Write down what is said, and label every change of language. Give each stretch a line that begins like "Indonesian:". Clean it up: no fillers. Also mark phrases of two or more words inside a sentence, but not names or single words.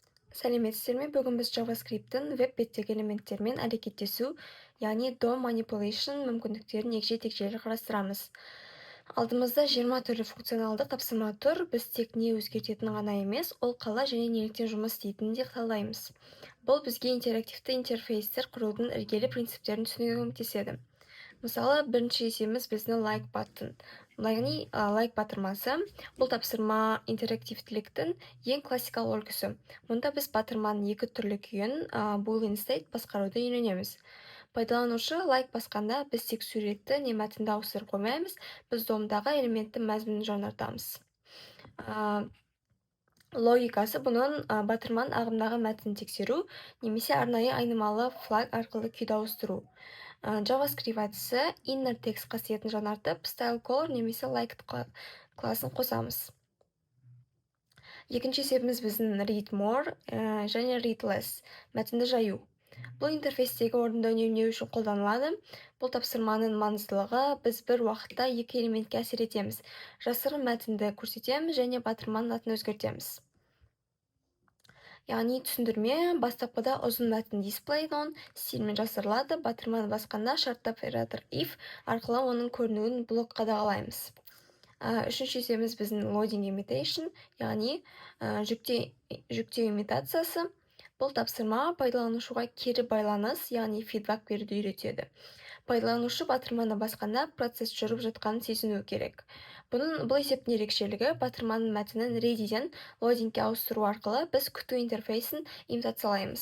Kazakh: Сәлеметсіздер ме? Бүгін біз JavaScript'тің веб беттегі элементтермен әрекеттесу, яғни
English: DOM manipulation
Kazakh: мүмкіндіктерін егжей-тегжейлі қарастырамыз. Алдымызда 20 түрлі функционалды тапсырма тұр. Біз тек не өзгертетін ғана емес, ол қалай және неліктен жұмыс істейтінін де талдаймыз. Бұл бізге интерактивті интерфейстер құрудың іргелі принциптерін түсінуге көмектеседі. Мысалы, бірінші есебіміз біздің
English: like button.
Kazakh: Яғни like батырмасы. Бұл тапсырма интерактивтіліктің ең классикалық үлгісі. Мұнда біз батырманың екі түрлі күйін
English: boolean state
Kazakh: басқаруды үйренеміз. Пайдаланушы like басқанда біз тек суретті не мәтінді ауыстырып қоймаймыз, біз домдағы элементті мәзмұнын жаңартамыз. Логикасы бұның батырманың ағымдағы мәтінін тексеру немесе арнайы айнымалы flag арқылы күйді ауыстыру. JavaScript әдісі
English: inner text
Kazakh: қасиетін жаңартып,
English: style color
Kazakh: немесе like класын қосамыз. Екінші есебіміз біздің
English: read more
Kazakh: және
English: read less,
Kazakh: мәтінді жаю. Бұл интерфейстегі орынды үнемдеу үшін қолданылады. Бұл тапсырманың маңыздылығы, біз бір уақытта екі элементке әсер етеміз. Жасырын мәтінді көрсетеміз және батырманың атын өзгертеміз. Яғни түсіндірме, бастапқыда ұзын мәтін
English: display on
Kazakh: стильмен жасырылады, батырманы басқанда шартты оператор if арқылы оның көрінуін блок қадағалаймыз. Үшінші есебіміз біздің
English: loading imitation,
Kazakh: яғни жүктеу имитациясы. Бұл тапсырма пайдаланушыға кері байланыс, яғни фидбак беруді үйретеді. Пайдаланушы батырманы басқанда процесс жүріп жатқанын сезіну керек. Бұл есептің ерекшелігі батырманың мәтінін ready'ден loading'ге ауыстыру арқылы біз күту интерфейсін имитациялаймыз.